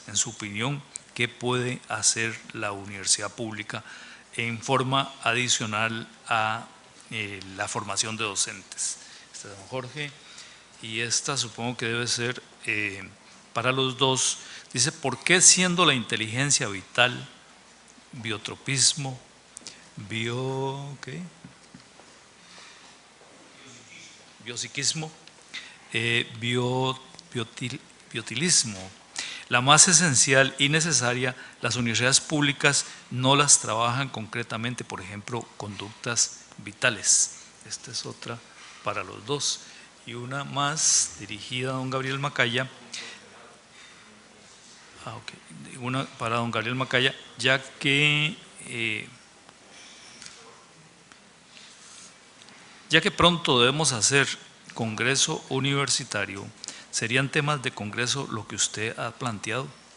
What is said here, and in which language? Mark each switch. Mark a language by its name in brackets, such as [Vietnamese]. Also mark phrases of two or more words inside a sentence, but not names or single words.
[Spanish] En su opinión, ¿qué puede hacer la universidad pública en forma adicional a la formación de docentes? Este es don Jorge, y esta supongo que debe ser para los dos. Dice: ¿por qué, siendo la inteligencia vital, biotropismo, biopsiquismo, biotilismo, la más esencial y necesaria, las universidades públicas no las trabajan concretamente? Por ejemplo, conductas vitales. Esta es otra para los dos. Y una más dirigida a don Gabriel Macaya. Una para don Gabriel Macaya, ya que pronto debemos hacer congreso universitario, ¿serían temas de congreso lo que usted ha planteado?